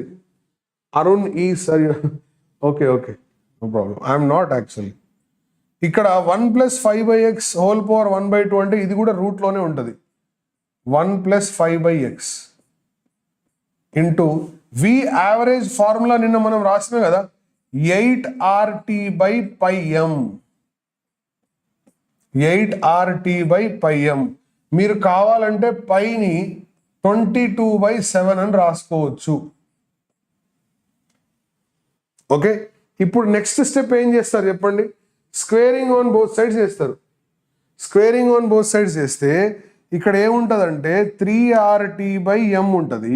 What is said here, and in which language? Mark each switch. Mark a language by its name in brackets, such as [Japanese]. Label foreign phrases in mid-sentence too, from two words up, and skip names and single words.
[Telugu] అరుణ్ ఈ సరి [English] okay no problem. I'm not actually. [Telugu] ఇక్కడ 1 + 5/x [English] whole power [Telugu] 1/2 అంటే ఇది కూడా రూట్లోనే ఉంటుంది. 1 + 5/x [English] into V average formula [Telugu] నిన్న మనం రాసినాం కదా, [English] 8RT/m. 8RT/m. [Telugu] మీరు కావాలంటే పైని 22/7 అని రాసుకోవచ్చు. ఓకే, ఇప్పుడు [English] next step [Telugu] ఏం చేస్తారు చెప్పండి? [English] squaring on both sides చేస్తారు. squaring on both sides [Telugu] చేస్తే ఇక్కడ ఏముంటుందంటే 3RT/m ఉంటుంది.